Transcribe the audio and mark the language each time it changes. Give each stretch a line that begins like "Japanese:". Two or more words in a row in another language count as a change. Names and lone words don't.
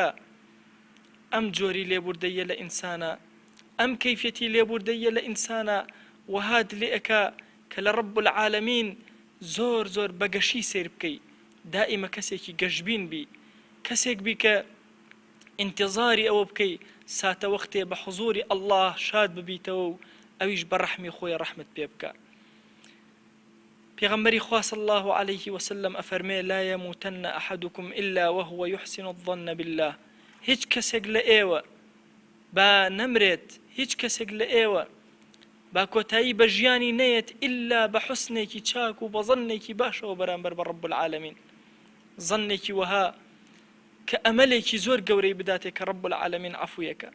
Central Kurdish: ئەم جۆری لێبوردەیە لە ئینسانە، ئەم کەیفیەتی لێبوردەیە لە ئینسانە وەهات لێ ئەکا کە لە
Arabic: ڕەب العالەمین
Central Kurdish: زۆر زۆر بەگەشی سیر بکەی. دائیمە کەسێکی گەشبین بی، کەسێک بی کە انتظاری ئەوە بکەی ساتە وەختێ بە حوزوری ئەڵڵاه شاد ببیتەوە و ئەویش بە ڕەحمی خۆی ڕەحمت پێ بکە. پێغەمبەری خوا
Arabic: صلی الله عليه وسلم
Central Kurdish: ئەفەرمێ
Arabic: لا يموتن أحدكم إلا وهو يحسن الظن بالله.
Central Kurdish: هیچ کەسێک لە ئێوە با نەمرێت، هیچ کەسێک لە ئێوە با کۆتایی بە ژیانی نەیەت ئللا بە حوسنێکی چاک و بە ظنێکی باشەوە بەرامبەر بە
Arabic: ڕەب العالەمین.
Central Kurdish: ظنێکی وەها کە ئەمەلێکی زۆر گەورەی بداتێ کە
Arabic: ڕەب العالەمین
Central Kurdish: عەفویەکە.